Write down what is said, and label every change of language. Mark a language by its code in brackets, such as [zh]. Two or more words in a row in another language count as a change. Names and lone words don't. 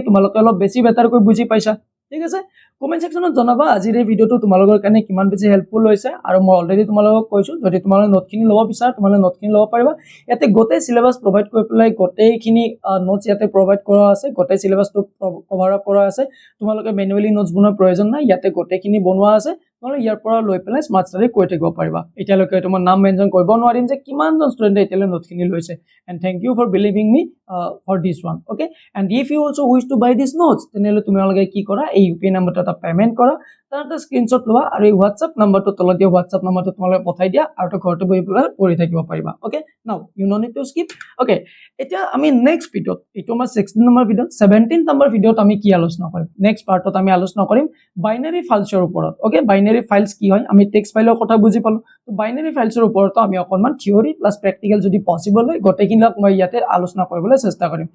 [as] তোমালোকে অলপ বেছি বেটাৰকৈ বুজি পাইছা ঠিক আছে কমেন্ট সেকশনত জনাবা আজিৰ এই ভিডিওটো তোমালোকৰ কাৰণে কিমান বেছি হেল্পফুল হৈছে আৰু মই অলৰেডি তোমালোকক কৈছো যদি তোমালোকে নোটখিনি ল'ব বিচাৰা তোমালোকে নোটখিনি ল'ব পাৰিবা ইয়াতে গোটেই সিলেবাস প্ৰভাইড কৰি পেলাই গোটেইখিনি নোটছ ইয়াতে প্ৰভাইড কৰা আছে গোটেই সিলেবাসটো [en] cover up [as] কৰা আছে তোমালোকে মেনুৱেলি নোটছ বনোৱাৰ প্ৰয়োজন নাই ইয়াতে গোটেইখিনি বনোৱা আছে তোমালোকে ইয়াৰ পৰা লৈ পেলাই [en] smart study [as] কৰি থাকিব পাৰিবা এতিয়ালৈকে তোমাৰ নাম মেনশ্যন কৰিব নোৱাৰিম যে কিমানজন ষ্টুডেণ্টে এতিয়ালৈ নোটখিনি লৈছে [en] and thank you for believing me for this one. Okay, and if you also wish to buy these notes, [as] তেনেহলে তোমালোকে কি কৰা, এই UPI নাম্বাৰটো এটা পেমেন্ট কৰা, তাৰ এটা স্ক্ৰিনশ্বট লোৱা আৰু এই WhatsApp নাম্বাৰটো তলত দিয়া WhatsApp নাম্বাৰটো তোমালোকে পঠাই দিয়া আৰু ঘৰতে বহি পঢ়ি থাকিব পাৰিবা। [en] Okay, now you no need to skip. [as] Okay, এতিয়া আমি নেক্সট ভিডিঅ'ত, এইটো আমাৰ 16 নম্বৰ ভিডিঅ, 17 নম্বৰ ভিডিঅ'ত আমি কি আলোচনা কৰিম, নেক্সট পাৰ্টত আমি আলোচনা কৰিম বাইনাৰী ফাইলছৰ ওপৰত। Okay, বাইনাৰী ফাইলছ কি হয়, আমি টেক্সট ফাইলৰ কথা বুজি পালো, তো বাইনাৰী ফাইলছৰ ওপৰত আমি অকণমান [en] theory plus practical [as] যদি পসিবল হয় গোটেইখিনিক মই ইয়াতে আলোচনা কৰিবলৈ চেষ্টা কৰিম।